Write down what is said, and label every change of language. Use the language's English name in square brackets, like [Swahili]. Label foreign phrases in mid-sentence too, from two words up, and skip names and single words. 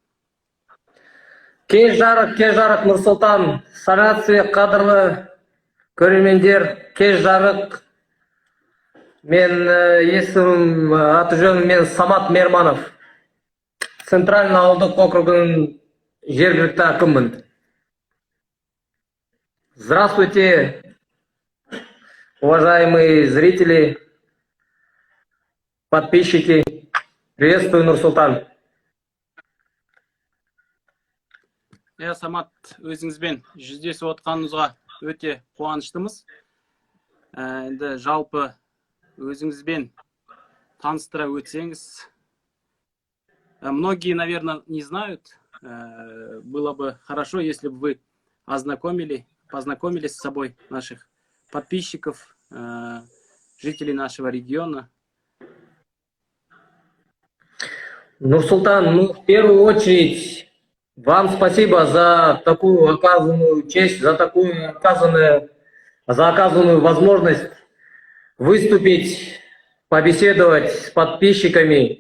[Kazakh] Кеш жарық, Нұрсұлтан. Сәлеметсіз, қадірлі көрермендер. Кеш жарық. Мен есімім, аты жөнім мен Самат Мейірманов. Центральный ауылдық округінің жергілікті әкіммін. [Russian] Здравствуйте, уважаемые зрители, подписчики. Приветствую, Нұрсұлтан. [Kazakh] Самат, өзіңізбен жүздесіп отқаныңызға өте қуаныштымыз. Енді жалпы өзіңізбен таныстыра өтсеңіз. [Russian] Многие, наверное, не знают. Было бы хорошо, если бы вы познакомились с собой наших подписчиков, жителей нашего региона. Нурсултан, в первую очередь, вам спасибо за такую оказанную честь, за оказанную возможность выступить, побеседовать с подписчиками.